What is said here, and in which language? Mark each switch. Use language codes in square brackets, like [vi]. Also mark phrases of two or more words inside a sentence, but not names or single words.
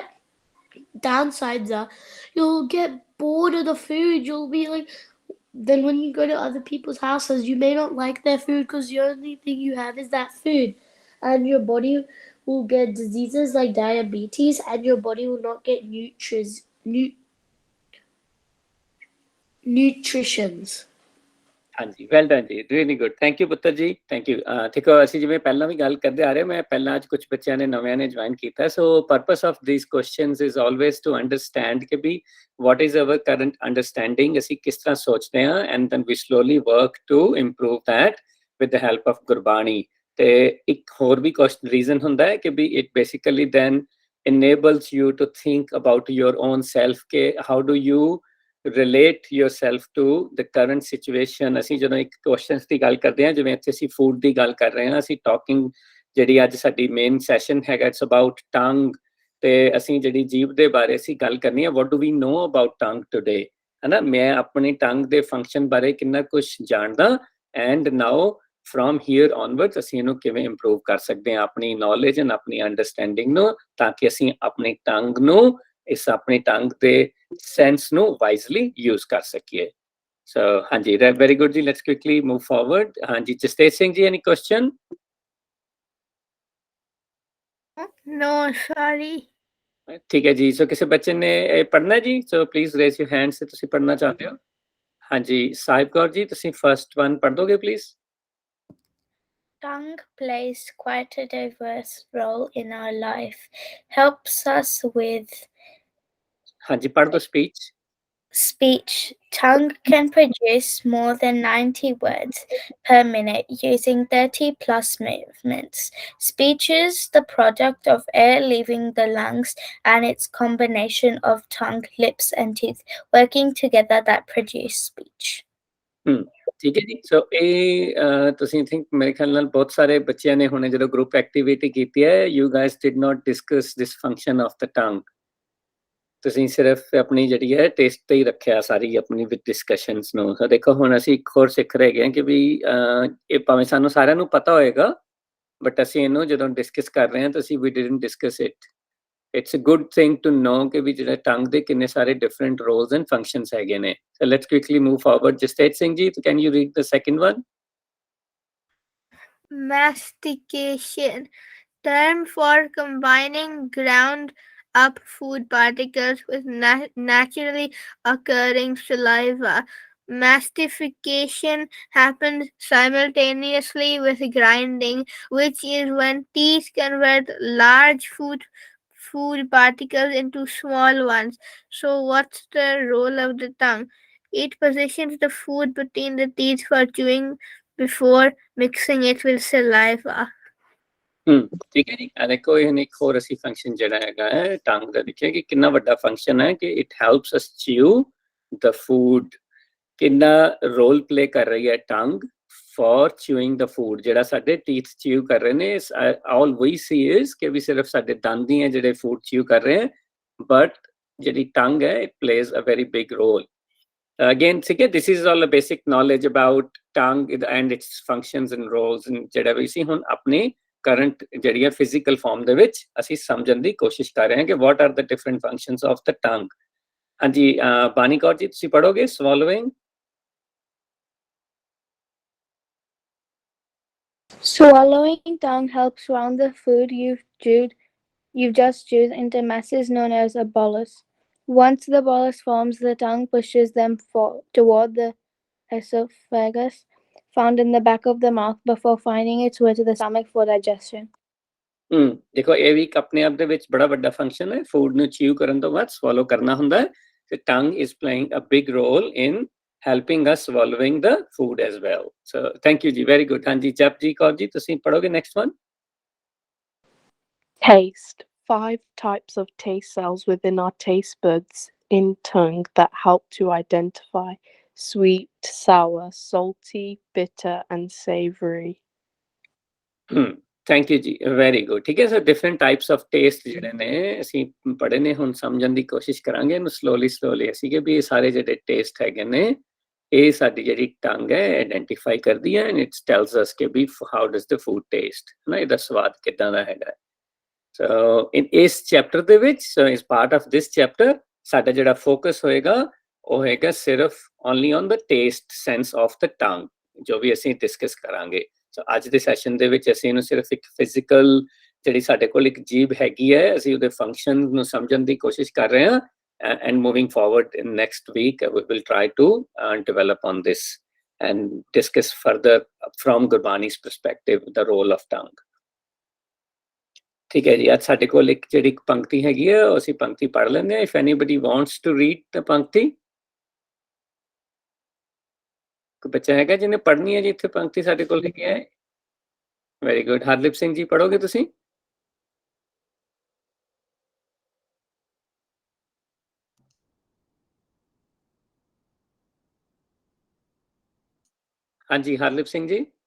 [en] Downsides are you'll get bored of the food, you'll be like then when you go to other people's houses you may not like their food because the only thing you have is that food and your body will get diseases like diabetes and your body will not get nutritions. ਹਾਂਜੀ well done ਜੀ really good thank you [pa] ਪੁੱਤਰ ਜੀ [en] thank you. [pa] ਦੇਖੋ ਅਸੀਂ ਜਿਵੇਂ ਪਹਿਲਾਂ ਵੀ ਗੱਲ ਕਰਦੇ ਆ ਰਹੇ ਮੈਂ ਪਹਿਲਾਂ ਅੱਜ ਕੁਝ ਬੱਚਿਆਂ ਨੇ ਨਵਿਆਂ ਨੇ ਜੁਆਇਨ ਕੀਤਾ [en] so purpose of these questions is always to understand [pa] ਕਿ [en] we what is our current understanding [pa] ਅਸੀਂ ਕਿਸ ਤਰ੍ਹਾਂ ਸੋਚਦੇ ਹਾਂ [en] and then we slowly work to improve that with the help of ਗੁਰਬਾਣੀ। [pa] ਤੇ ਇੱਕ ਹੋਰ ਵੀ ਰੀਜ਼ਨ ਹੁੰਦਾ ਹੈ ਕਿ [en] we it basically then enables you to think about your own self ke how do you relate yourself to the current situation। [pa] ਅਸੀਂ ਜਦੋਂ ਇੱਕ ਕੁਐਸਚਨਸ ਦੀ ਗੱਲ ਕਰਦੇ ਹਾਂ ਜਿਵੇਂ ਇੱਥੇ ਅਸੀਂ ਫੂਡ ਦੀ ਗੱਲ ਕਰ ਰਹੇ ਹਾਂ ਅਸੀਂ ਟਾਕਿੰਗ ਜਿਹੜੀ ਅੱਜ ਸਾਡੀ ਮੇਨ ਸੈਸ਼ਨ ਹੈਗਾ [en] it's about tongue [pa] ਤੇ ਅਸੀਂ ਜਿਹੜੀ ਜੀਭ ਦੇ ਬਾਰੇ ਅਸੀਂ ਗੱਲ ਕਰਨੀ ਹੈ [en] what do we know about tongue today [pa] ਹੈ ਨਾ। ਮੈਂ ਆਪਣੀ ਟੰਗ ਦੇ ਫੰਕਸ਼ਨ ਬਾਰੇ ਕਿੰਨਾ ਕੁਛ ਜਾਣਦਾ [en] and now from here onwards [pa] ਅਸੀਂ ਇਹਨੂੰ ਕਿਵੇਂ ਇੰਪਰੂਵ ਕਰ ਸਕਦੇ ਹਾਂ ਆਪਣੀ [en] knowledge and [pa] ਆਪਣੀ ਅੰਡਰਸਟੈਂਡਿੰਗ ਨੂੰ ਤਾਂ ਕਿ ਅਸੀਂ ਆਪਣੀ ਟੰਗ ਨੂੰ ਇਸ ਆਪਣੀ ਟੰਗ ਦੇ ਸੈਂਸ ਨੂੰ [en] wisely use [pa] ਕਰ ਸਕੀਏ। [en] so ਹਾਂਜੀ, very good ਜੀ, let's quickly move forward। [pa] ਹਾਂਜੀ, ਜਸਤੇਜ ਸਿੰਘ ਜੀ, [en] any question? No, sorry. [pa] ਠੀਕ ਹੈ ਜੀ, ਸੋ ਕਿਸੇ ਬੱਚੇ ਨੇ ਪੜ੍ਹਨਾ ਜੀ? [en] so please raise your hand, say [pa] ਤੁਸੀਂ ਪੜ੍ਹਨਾ ਚਾਹते ਹੋ। ਹਾਂਜੀ, ਸਾਹਿਬ ਕੌਰ ਜੀ, ਤੁਸੀਂ [en] first one [pa] ਪੜ੍ਹ ਦੋਗੇ ਪਲੀਜ਼? [en] Tongue plays quite a diverse role in our life. Helps us with [pa] ਹਾਂਜੀ, ਪੜ੍ਹ ਦੋ ਸਪੀਚ। [en] speech. Tongue can produce more than 90 words per minute using 30 plus movements. Speech is the product of air leaving the lungs and its combination of tongue, lips, and teeth working together that produce speech. [pa] ਠੀਕ ਹੈ ਜੀ, ਸੋ ਇਹ ਤੁਸੀਂ ਥਿੰਕ ਮੇਰੇ ਖਿਆਲ ਨਾਲ ਬਹੁਤ ਸਾਰੇ ਬੱਚਿਆਂ ਨੇ ਹੁਣੇ ਜਦੋਂ [en] group activity [pa] ਕੀਤੀ ਹੈ, [en] you guys did not discuss this function of the tongue. [pa] ਤੁਸੀਂ ਸਿਰਫ ਆਪਣੀ ਜਿਹੜੀ ਹੈ ਟੇਸਟ ਤੇ ਹੀ ਰੱਖਿਆ ਸਾਰੀ ਆਪਣੀ [en] with discussions [pa] ਨੂੰ। ਸੋ ਦੇਖੋ, ਹੁਣ ਅਸੀਂ ਇੱਕ ਹੋਰ ਸਿੱਖ ਰਹੇ ਗਏ ਕਿ ਵੀ ਇਹ ਭਾਵੇਂ ਸਾਨੂੰ ਸਾਰਿਆਂ ਨੂੰ ਪਤਾ ਹੋਏਗਾ, ਬਟ ਅਸੀਂ ਇਹਨੂੰ ਜਦੋਂ ਡਿਸਕਸ ਕਰ ਰਹੇ ਹਾਂ ਤਾਂ ਅਸੀਂ [en] we didn't discuss it. it's a good thing to know [pa] ਕਿ ਵੀ ਜਿਹੜਾ ਟੰਗ ਦੇ ਕਿੰਨੇ ਸਾਰੇ [en] different roles and functions [pa] ਹੈਗੇ ਨੇ। [en] so let's quickly move forward। ਜਸਤੇਜ ਸਿੰਘ ਜੀ, can you read the second one? Mastication, term for combining ground up food particles with naturally occurring saliva. Mastification happens simultaneously with grinding, which is when teeth convert large food particles into small ones. So what's the role of the tongue? It positions the food between the teeth for chewing before mixing it with saliva. [pa] ਠੀਕ ਹੈ ਜੀ, ਦੇਖੋ ਇਹ ਇੱਕ ਹੋਰ ਅਸੀਂ ਫੰਕਸ਼ਨ ਜਿਹੜਾ ਹੈਗਾ ਹੈ ਟੰਗ ਦਾ, ਦੇਖਿਆ ਕਿ ਕਿੰਨਾ ਵੱਡਾ ਫੰਕਸ਼ਨ ਹੈ ਕਿ [en] it helps us chew the food. [pa] ਕਿੰਨਾ [en] role play [pa] ਕਰ ਰਹੀ ਹੈ [en] tongue for chewing the food. [pa] ਜਿਹੜਾ ਸਾਡੇ [en] teeth chew [pa] ਕਰ ਰਹੇ ਨੇ, [en] all we see is [pa] ਕਿ ਵੀ ਸਿਰਫ ਸਾਡੇ ਦੰਦ ਹੀ ਹੈ ਜਿਹੜੇ [en] food chew [pa] ਕਰ ਰਹੇ ਹੈ, ਬਟ ਜਿਹੜੀ ਟੰਗ ਹੈ [en] it plays a very big role. Again, this is all a basic knowledge about tongue and its functions and roles, and [pa] ਜਿਹੜਾ ਵੀ ਸੀ ਹੁਣ ਆਪਣੇ ਕਰੰਟ ਜਿਹੜੀ ਹੈ ਫਿਜ਼ੀਕਲ ਫਾਰਮ ਦੇ ਵਿੱਚ ਅਸੀਂ ਸਮਝਣ ਦੀ ਕੋਸ਼ਿਸ਼ ਕਰ ਰਹੇ ਹਾਂ ਕਿ [en] what are the different functions of the tongue. [pa] ਹਾਂਜੀ, ਬਾਨੀ ਕੌਰ ਜੀ, ਤੁਸੀਂ ਪੜੋਗੇ swallowing? [en] Swallowing tongue helps round the food you've just chewed into masses known as a bolus. Once the bolus forms, the tongue pushes them toward the esophagus, found in the back of the mouth, before finding its way to the stomach for digestion. [pa] ਦੇਖੋ, ਇਹ ਵੀ ਆਪਣੇ ਆਪ ਦੇ ਵਿੱਚ ਬੜਾ ਵੱਡਾ ਫੰਕਸ਼ਨ ਹੈ। ਫੂਡ ਨੂੰ ਚਿਊ ਕਰਨ ਤੋਂ ਬਾਅਦ ਸਵਾਲੋ ਕਰਨਾ ਹੁੰਦਾ ਹੈ, ਤੇ [en] tongue is playing a big role in helping us swallowing the food as well. So thank you ji, very good. [pa] ਹਾਂਜੀ, ਜਪਜੀ ਕੌਰ ਜੀ, ਤੁਸੀਂ ਪੜੋਗੇ [en] next one? Taste. 5 types of taste cells within our taste buds in tongue that help to identify sweet, sour, salty, bitter, and savory. thank you ਜੀ, very good। [pa] ਠੀਕ ਹੈ, [en] so different types of taste [pa] ਜਿਹੜੇ ਨੇ ਅਸੀਂ ਪੜ੍ਹੇ ਨੇ, ਹੁਣ ਸਮਝਣ ਦੀ ਕੋਸ਼ਿਸ਼ ਕਰਾਂਗੇ ਇਹਨੂੰ ਸਲੋਲੀ ਅਸੀਂ ਕਿ ਵੀ ਇਹ ਸਾਰੇ ਜਿਹੜੇ ਟੇਸਟ ਹੈਗੇ ਨੇ ਇਹ ਸਾਡੀ ਜਿਹੜੀ ਟੰਗ ਹੈ ਆਇਡੈਂਟੀਫਾਈ ਕਰਦੀ ਹੈ, [en] and it tells us [pa] ਕਿ ਵੀ [en] how does the food taste, [pa] ਹੈ ਨਾ, ਇਹਦਾ ਸਵਾਦ ਕਿੱਦਾਂ ਦਾ ਹੈਗਾ। ਸੋ ਇਸ ਚੈਪਟਰ ਦੇ ਵਿੱਚ, ਸੋ ਇਸ [en] part of this chapter [pa] ਸਾਡਾ ਜਿਹੜਾ ਫੋਕਸ ਹੋਏਗਾ ਉਹ ਹੈਗਾ ਸਿਰਫ [en] only on the taste sense of the tongue, [pa] ਜੋ ਵੀ ਅਸੀਂ ਡਿਸਕਸ ਕਰਾਂਗੇ। ਸੋ ਅੱਜ ਦੇ ਸੈਸ਼ਨ ਦੇ ਵਿੱਚ ਅਸੀਂ ਇਹਨੂੰ ਸਿਰਫ ਇੱਕ ਫਿਜ਼ੀਕਲ ਜਿਹੜੀ ਸਾਡੇ ਕੋਲ ਇੱਕ ਜੀਭ ਹੈਗੀ ਹੈ, ਅਸੀਂ ਉਹਦੇ ਫੰਕਸ਼ਨ ਨੂੰ ਸਮਝਣ ਦੀ ਕੋਸ਼ਿਸ਼ ਕਰ ਰਹੇ ਹਾਂ, [en] and moving forward in next week we will try to develop on this and discuss further from Gurbani's perspective the role of tongue. [pa] ਠੀਕ ਹੈ ਜੀ, ਅੱਜ ਸਾਡੇ ਕੋਲ ਇੱਕ ਜਿਹੜੀ ਪੰਕਤੀ ਹੈਗੀ ਹੈ ਅਸੀਂ ਪੰਕਤੀ ਪੜ੍ਹ ਲੈਂਦੇ ਹਾਂ। [en] if anybody wants to read the [pa] ਪੰਕਤੀ, ਕੋਈ ਬੱਚਾ ਹੈਗਾ ਜਿਹਨੇ ਪੜ੍ਹਨੀ ਹੈ ਜੀ ਇੱਥੇ ਪੰਕਤੀ ਸਾਡੇ ਕੋਲ ਹੈਗੀ ਹੈ? [en] very good, [pa] ਹਰਲਿਪ ਸਿੰਘ ਜੀ ਪੜ੍ਹੋਗੇ ਤੁਸੀਂ? ਹਾਂਜੀ, ਹਰਲਿਪ ਸਿੰਘ ਜੀ।